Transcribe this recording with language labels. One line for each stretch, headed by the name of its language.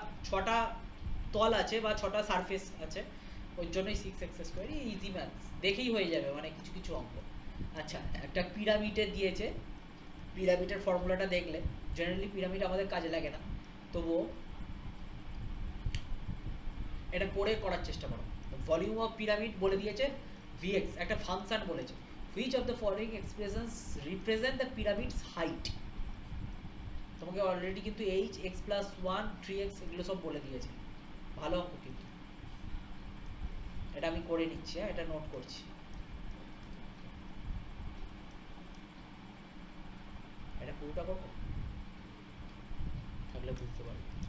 Bangla: ছটা তল আছে বা ছটা সারফেস আছে, ওই জন্যই 6x স্কোয়ার। ইজি ম্যাথস, দেখেই হয়ে যাবে মানে কিছু কিছু অঙ্ক। আচ্ছা, একটা পিরামিডের দিয়েছে, পিরামিডের ফর্মুলাটা দেখলে, জেনারেলি পিরামিড আমাদের কাজে লাগে না, তবুও এটা পড়ে করার চেষ্টা করো। ভলিউম অফ পিরামিড বলে দিয়েছে vx, একটা ফাংশন বলেছে,
English: which of the following expressions represent the pyramid's height।
Bangla: তোমাকে অলরেডি কিন্তু h, x plus 1, 3x এগুলো সব বলে দিয়েছে। ভালো অঙ্ক কিন্তু, এটা আমি করে নিচ্ছি, হ্যাঁ এটা নোট করছি। এটা পুরোটা করবো, থাকলে বুঝতে পারবো।